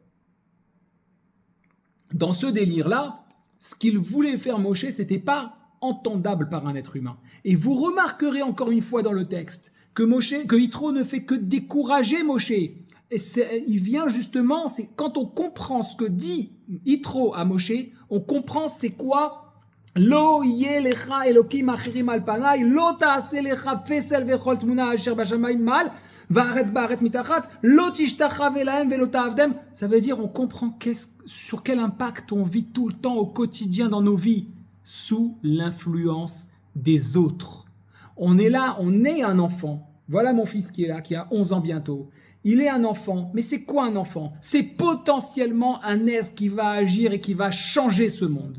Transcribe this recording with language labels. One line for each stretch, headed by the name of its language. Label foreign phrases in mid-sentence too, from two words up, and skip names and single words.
French: Dans ce délire-là, ce qu'il voulait faire Moshe, c'était pas entendable par un être humain. Et vous remarquerez encore une fois dans le texte que Yitro ne fait que décourager Moshe. Et il vient justement, c'est quand on comprend ce que dit Yitro à Moshe, on comprend c'est quoi
Hebrew: לא יה לך אלוקים אחרים על פני לא תעשה לך פסל וכל תמונה אשר בשמים מעל וארץ בארץ מתחת לא תשתחוה להם ולא תעבדם.
French: Ça veut dire on comprend sur quel impact on vit tout le temps au quotidien dans nos vies, sous l'influence des autres. On est là, on est un enfant. Voilà mon fils qui est là, qui a 11 ans bientôt. Il est un enfant, mais c'est quoi un enfant ? C'est potentiellement un être qui va agir et qui va changer ce monde.